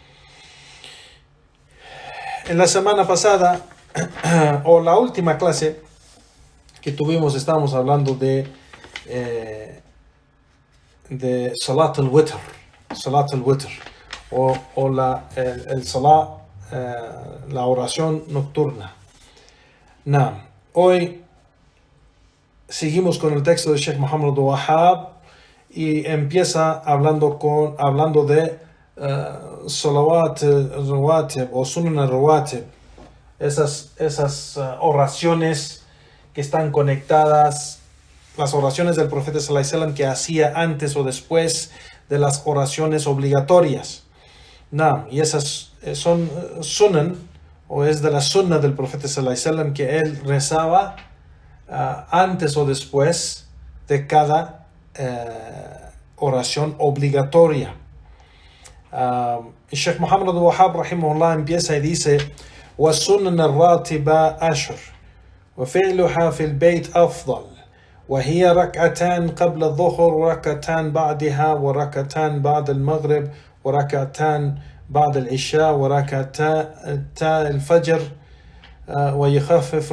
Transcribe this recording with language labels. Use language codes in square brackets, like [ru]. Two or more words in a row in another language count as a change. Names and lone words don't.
[es] En la semana pasada, o la última clase que tuvimos, estábamos hablando de [ar] صلاة الوتر, [es] o el Salat, la oración nocturna. Hoy seguimos con el texto de Sheikh Muhammad Abdul Wahhab y empieza hablando de [ar] صلوات رواتب [es] o [ar] سنن رواتب, [es] esas oraciones que están conectadas, las oraciones del profeta [ar] صلى الله عليه وسلم [es] que hacía antes o después de las oraciones obligatorias. Y esas son sunan, o es de la sunna del profeta [ar] صلى الله عليه وسلم, [es] que él rezaba antes o después de cada oración obligatoria. Sheikh Muhammad Abdul Wahhab rahimahullah empieza y dice: [ar] وَالسُّنَّنَ الرَّاتِبَةَ عَشْرٌ وَفِعْلُهَا فِي الْبَيْتِ أَفْضَلُ وهي ركعتان قبل الظهر وركعتان بعدها وركعتان بعد المغرب وركعتان بعد العشاء وركعتا الفجر ويخفف